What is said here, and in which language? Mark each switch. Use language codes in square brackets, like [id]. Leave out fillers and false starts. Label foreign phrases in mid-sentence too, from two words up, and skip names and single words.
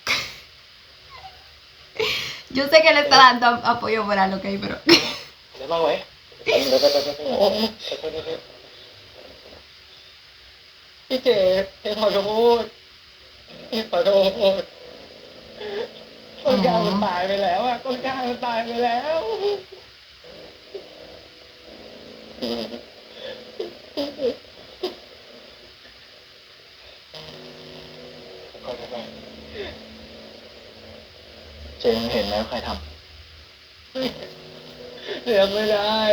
[es] Yo sé que le está dando apoyo moral, ok, pero [th] เดี๋ยวมาไว้พี่เจขอโทษขอโทษต้นกล้ามันตายไปแล้วอะต้นกล้ามันตายไปแล้ว ขอโทษเจมเห็นไหมว่าใครทำเรียกไม่ได้